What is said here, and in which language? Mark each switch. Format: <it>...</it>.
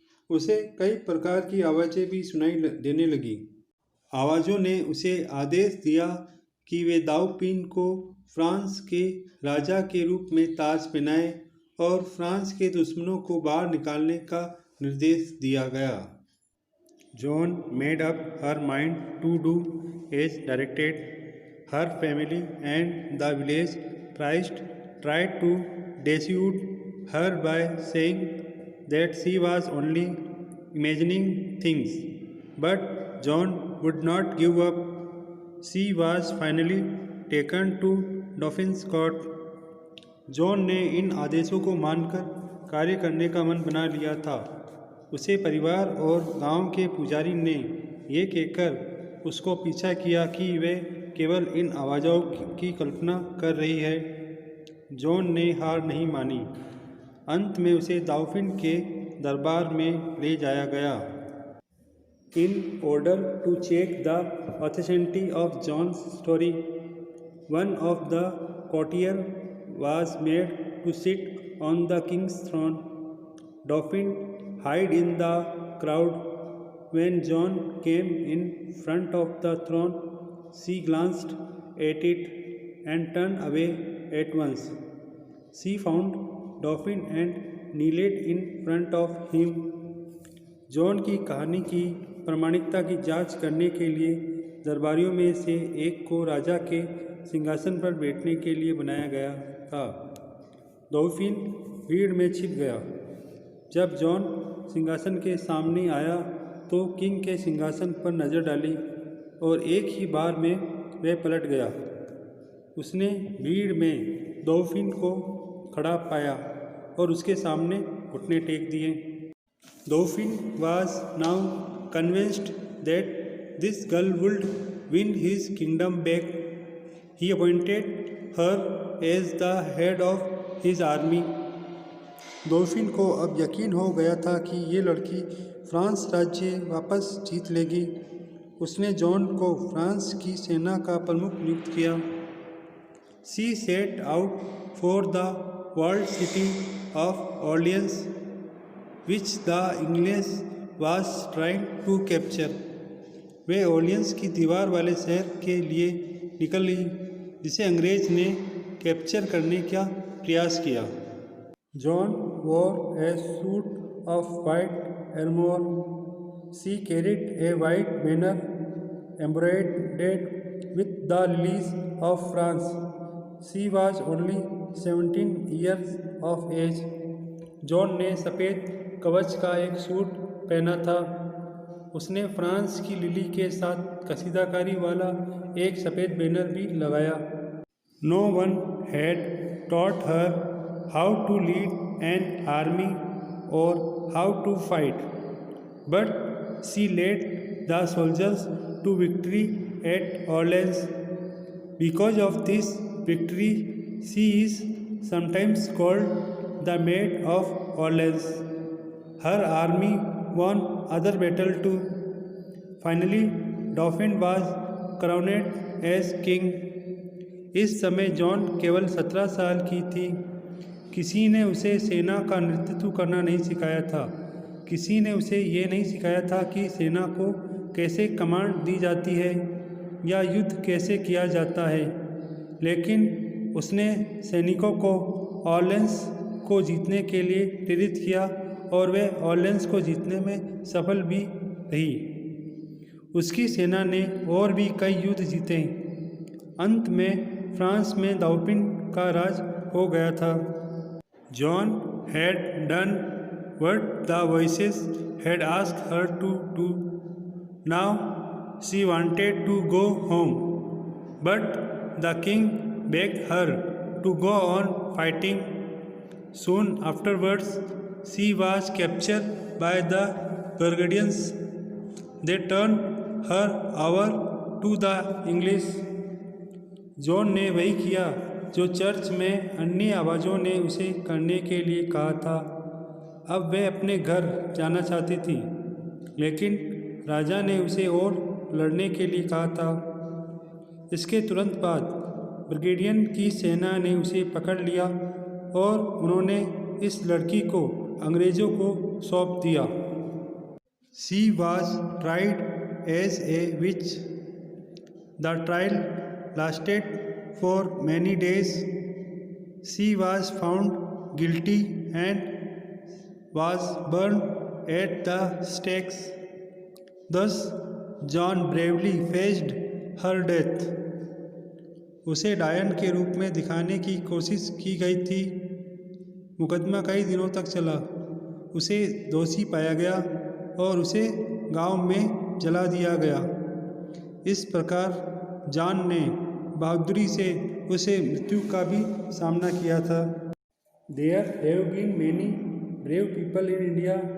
<hi>उसे कई प्रकार की आवाज़ें भी सुनाई देने लगी। आवाज़ों ने उसे आदेश दिया कि वे दाउपिन को फ्रांस के राजा के रूप में ताज पहनाए और फ्रांस के दुश्मनों को बाहर निकालने का निर्देश दिया गया।</hi> <en>Joan made up her mind to do as directed. Her family and the village priest tried to dissuade her by saying that she was only imagining things. But Joan would not give up. She was finally taken to Dauphin's court.</en> <hi>John ने इन आदेशों को मानकर कार्य करने का मन बना लिया था। उसे परिवार और गांव के पुजारी ने ये कहकर उसको पीछा किया कि वे केवल इन आवाज़ों की कल्पना कर रही है। जॉन ने हार नहीं मानी। अंत में उसे दाउफिन के दरबार में ले जाया गया।</hi> <en>In order to check the authenticity of John's story, one of the courtier was made to sit on the king's throne. Dauphin hid in the crowd. When John came in front of the throne, she glanced at it and turned away at once. She found Dauphin and kneeled in front of him.</en> <hi>John की कहानी की प्रामाणिकता की जांच करने के लिए दरबारियों में से एक को राजा के सिंहासन पर बैठने के लिए बनाया गया था। दाउफिन भीड़ में छिप गया। जब जॉन सिंहासन के सामने आया तो किंग के सिंहासन पर नज़र डाली और एक ही बार में वह पलट गया। उसने भीड़ में दाउफिन को खड़ा पाया और उसके सामने घुटने टेक दिए।</hi> <en>Dauphin was now convinced that this girl would win his kingdom back. He appointed her as the head of his army.</en> <hi>दाउफिन को अब यकीन हो गया था कि ये लड़की फ्रांस राज्य वापस जीत लेगी। उसने जॉन को फ्रांस की सेना का प्रमुख नियुक्त किया।</hi> <en>She set out for the walled city of Orleans, which the English was trying to capture.</en> <hi>Way Orleans की दीवार वाले शहर के लिए निकली जिसे अंग्रेज ने कैप्चर करने का प्रयास किया।</hi> <en>Joan wore a suit of white armor. She carried a white banner embroidered with the lilies of France. She was only 17 years of age.</en> <hi>John ने सफ़ेद कवच का एक सूट पहना था। उसने फ्रांस की लिली के साथ कसीदाकारी वाला एक सफ़ेद बैनर भी लगाया।</hi> <en>No one had taught her how to lead an army or how to fight, but she led the soldiers to victory at Orleans. Because of this victory, she is sometimes called the Maid of Orleans. Her army won other battles too. Finally, Dauphin was crowned as king.</en> <hi>इस समय John केवल 17 साल की थी। किसी ने उसे सेना का नेतृत्व करना नहीं सिखाया था। किसी ने उसे ये नहीं सिखाया था कि सेना को कैसे कमांड दी जाती है या युद्ध कैसे किया जाता है। लेकिन उसने सैनिकों को ऑर्लेंस को जीतने के लिए प्रेरित किया और वे ऑर्लेंस को जीतने में सफल भी रही। उसकी सेना ने और भी कई युद्ध जीते। अंत में फ्रांस में दाउपिन का राज हो गया था।</hi> <en>Joan had done what the voices had asked her to do. Now she wanted to go home, but the king begged her to go on fighting. Soon afterwards, she was captured by the Burgundians. They turned her over to the English.</en> <hi>John ने वही किया जो church में अन्य आवाज़ों ने उसे करने के लिए कहा था। अब वह अपने घर जाना चाहती थी, लेकिन राजा ने उसे और लड़ने के लिए कहा था। इसके तुरंत बाद ब्रिगेडियन की सेना ने उसे पकड़ लिया और उन्होंने इस लड़की को अंग्रेज़ों को सौंप दिया।</hi> <en>She was tried as a witch. The trial lasted for many days. She was found guilty and was burned at the stakes. Thus, John bravely faced her death.</en> <hi>उसे डायन के रूप में दिखाने की कोशिश की गई थी। मुकदमा कई दिनों तक चला। उसे दोषी पाया गया और उसे गांव में जला दिया गया। इस प्रकार जॉन ने बहादुरी से उसे मृत्यु का भी सामना किया था।</hi> <en>There have been many brave people in India.</en>